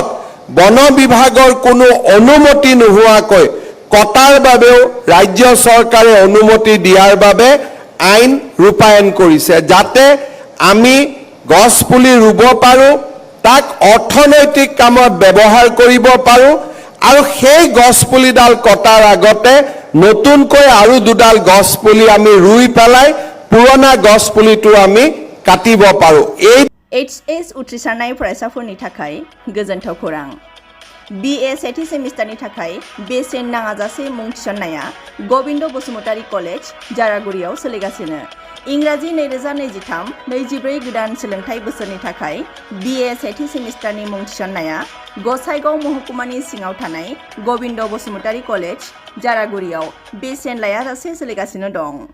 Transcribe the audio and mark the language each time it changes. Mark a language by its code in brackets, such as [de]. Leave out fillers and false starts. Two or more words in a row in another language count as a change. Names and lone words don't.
[as] বন বিভাগৰ কোনো অনুমতি নোহোৱাকৈ কটাৰ বাবেও ৰাজ্য চৰকাৰে অনুমতি দিয়াৰ বাবে আইন ৰূপায়ণ কৰিছে যাতে আমি গছপুলি ৰুব পাৰো তাক অৰ্থনৈতিক কামত ব্যৱহাৰ কৰিব পাৰো আৰু সেই গছপুলিডাল কটাৰ আগতে নতুনকৈ আৰু 2ডাল গছপুলি আমি ৰুই পেলাই পুৰণা গছপুলিটো আমি কাটিব পাৰো এই [brx] HS উত্ৰিছাৰনাय फरायसाफोरनि थाखाय गोजोनथाव खौरां BA सेथि सेमिस्टारनि थाखाय बेसेन नाङाजासे मुं थिसननाया गबिन्द बसुमतारी कलेज जारागुरियाव सोलिगासिनो इंराजि 2023-24 गोदान सोलोंथाइ बोसोरनि थाखाय BA सेथि सेमिस्टारनि मुं थिसननाया गसाइगाव महकुमानि सिङाव थानाय गबिन्द बसुमतारी कलेज जारागुरियाव बेसेन लायाजासे सोलिगासिनो दं